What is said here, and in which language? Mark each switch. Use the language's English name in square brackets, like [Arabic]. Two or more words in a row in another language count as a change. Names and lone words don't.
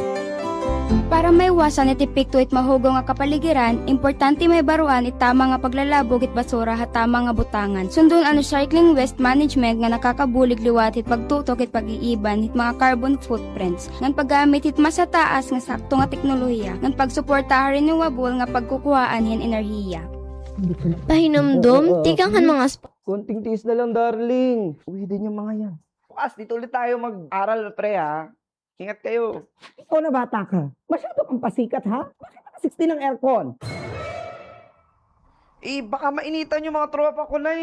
[Waray] Para maiwasan iti pikto it mahugaw nga kapaligiran, importante may baruan it tama nga paglalabog it basura at tama nga butangan. Sundon ano [English] recycling waste management [Waray] nga nakakabulig liwat it pagtutok it pag-iiban it mga [English] carbon footprints. [Waray] Ngan paggamit it masataas nga sakto nga teknolohiya. Ngan pagsuporta renewable nga pagkukuhaan hin enerhiya. Pahinomdom, tikanghan mga [Filipino] Konting tiis na lang, darling. Uwi din yung mga yan. Bukas, dito ulit tayo mag-aral, pre, ha? Ingat kayo. Ikaw na bata ka. Masyado kang pasikat, ha? Bakit naka 60 ng aircon? Baka mainitan yung mga tropa ko na,